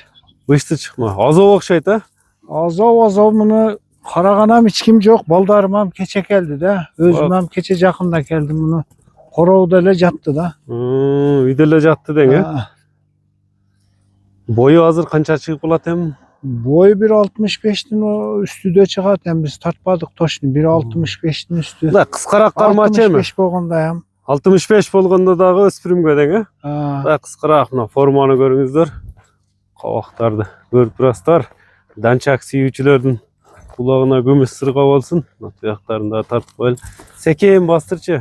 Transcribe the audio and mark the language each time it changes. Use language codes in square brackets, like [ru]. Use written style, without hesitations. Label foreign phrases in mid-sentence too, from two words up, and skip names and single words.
[ky] Пышты чыкма. Азоо окшойт а? Азоо муну караганам эч ким жок. Балдарым кече келди да. Өзүм кече жакында келдим муну. Короодо эле жатты да. Үйдө эле жатты дең э? Бою азыр канча чыгып калат эми? Бою 1.65'tin üstüde чыгат. Эми биз тартпадык точно. 1.65'tin üstü. Да, кыскараак кармачы эми. 65 болгондайм. 65 болгондо дагы өспүрүмгө дең э? Да, кыскараак мына форманы көрүңүздөр. Кабактарды көрүп турасыздар. Данчак сүйүүчүлөрдүн кулагына күмүш сырга болсун. Аяктарында тартып коелу. Секейин бастырчы.